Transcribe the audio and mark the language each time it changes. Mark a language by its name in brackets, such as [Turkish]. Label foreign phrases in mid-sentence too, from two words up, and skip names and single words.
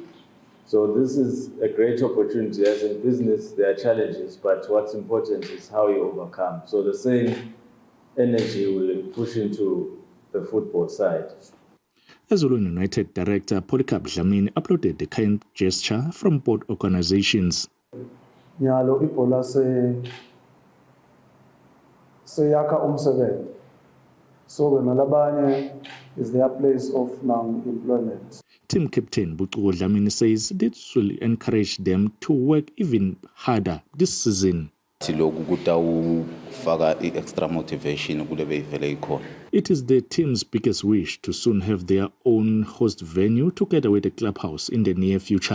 [English] So this is a great opportunity. As in business, there are challenges, but what's important is how you overcome. So the same energy will push into the football side. Eswatini United Director Polycarp Dlamini uploaded the kind gesture from both organizations. [Swati] Nyalo ibola seyakha umsebenzi. [English] So nalabanye is their place of now employment. Team captain Butuko Dlamini says this will encourage them to work even harder this season. Extra motivation. It is the team's biggest wish to soon have their own host venue together with the clubhouse in the near future.